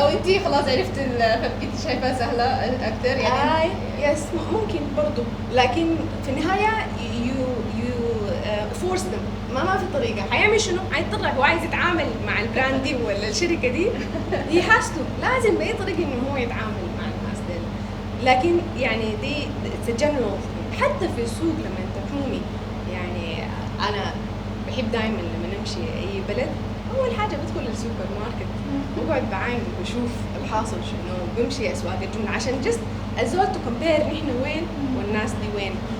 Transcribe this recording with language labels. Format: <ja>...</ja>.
<ar>أو أنتي خلاص عرفت فبقيتي شايفاها سهلة أكثر يعني. يس ممكن برضو لكن في النهاية</ar> <en>you force them</en> <ar>ما في طريقة. حيعمل شنو؟ حيضطر هو عايز يتعامل مع البراند دي ولا الشركة دي</ar> <en>he has to</en> <ar>لازم بأي طريقة إنه هو يتعامل مع الناس دي. لكن يعني دي</ar> <en>it's a general thing.</en> <ar>حتى في السوق لما تحومي يعني أنا بحب دائما لما نمشي أي بلد أول حاجة بدخل السوبر ماركت وأقعد بعين وبشوف الحاصل شنو بمشي أسواق الجملة عشان just الزول</ar> <en>to compare</en> <ar>نحن وين والناس دي وين.</ar>